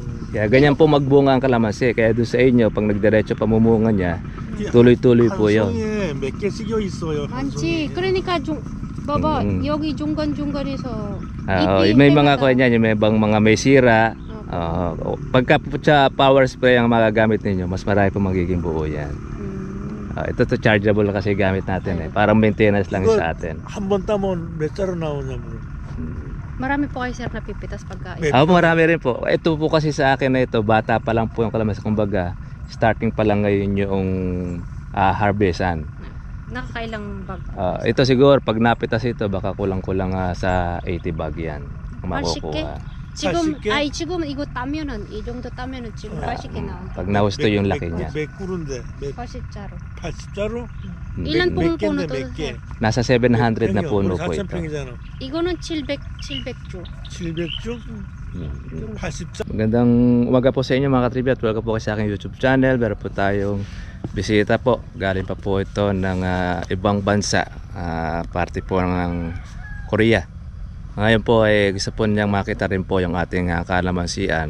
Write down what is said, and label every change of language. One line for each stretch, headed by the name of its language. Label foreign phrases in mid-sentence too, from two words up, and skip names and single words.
Filipino: Kaya ganyan po magbunga ang kalamansi. Kaya doon sa inyo, pag nagdiretso pamumunga niya, tuloy-tuloy po yun.
Korean: 몇 개 쓰여 있어요. 많지. 그러니까 봐봐 여기 중간중간에서
Filipino: may mga kuha niyan, may mga may sira. Pagka sa power spray ang magagamit ninyo, mas marami po magiging buo yan. Ito to chargeable kasi gamit natin eh. Parang maintenance lang sa atin.
Korean: 한 번 따면 몇 자루 나오냐면.
Filipino: Marami po kayo sir napipitas pagka marami rin po. Ito po kasi sa akin na ito, bata pa lang po yung kalamansi. Kumbaga, starting pa lang ngayon yung harvestan. nakakailang bag? Ito siguro, pag napitas ito, baka kulang-kulang sa 80 bag yan. Makukuha.
Korean: 지금 지금 이거 따면은 이 정도 따면은 지금 80개 나와.
Filipino: Pag nahusto yung laki niya.
Korean: 몇 그루인데? 80자루. 80자루? 이런 몇
Filipino: puno
Korean: 개인데 몇 개?
Filipino: Nasa 700 na puno po ito.
Korean: 4,000평이잖아. 이거는 700주. 700주? 80자루?
Filipino: Magandang umaga po sa inyo mga katribya at welcome po kayo sa aking YouTube channel. Meron po tayong bisita po. Galing pa po ito ng ibang bansa. Parte po ng Korea. Ngayon po ay gusto po niyang makita rin po yung ating kalamansian.